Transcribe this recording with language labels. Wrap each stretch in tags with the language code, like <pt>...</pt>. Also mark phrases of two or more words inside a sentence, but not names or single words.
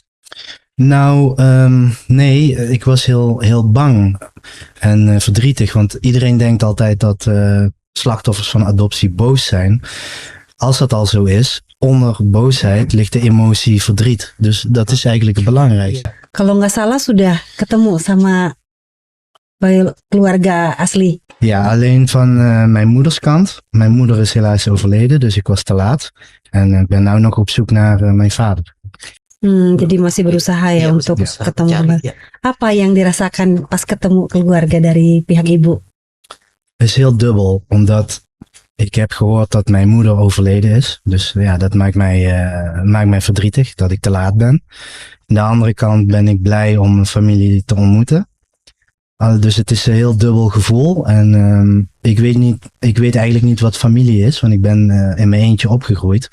<nl>Nou, nee, ik was heel bang en verdrietig, want iedereen denkt altijd dat slachtoffers van adoptie boos zijn. Als dat al zo is, onder boosheid ligt de emotie verdriet. Dus dat is eigenlijk het belangrijkste.</nl> <id>Kalau nggak salah sudah ketemu sama keluarga asli.</id> <nl>Ja, alleen van mijn moeders kant. Mijn moeder is helaas overleden, dus ik was te laat. En ik ben nu nog op zoek naar mijn vader.</nl> <id>Jadi masih berusaha ya untuk ketemu. Ya. Apa yang dirasakan pas ketemu keluarga dari pihak ibu?</id> <nl>Het is heel dubbel, omdat ik heb gehoord dat mijn moeder overleden is. Dus ja, dat maakt mij verdrietig dat ik te laat ben. Aan de andere kant ben ik blij om mijn familie te ontmoeten. Dus het is een heel dubbel gevoel. En ik weet eigenlijk niet wat familie is, want ik ben in mijn eentje opgegroeid.</nl>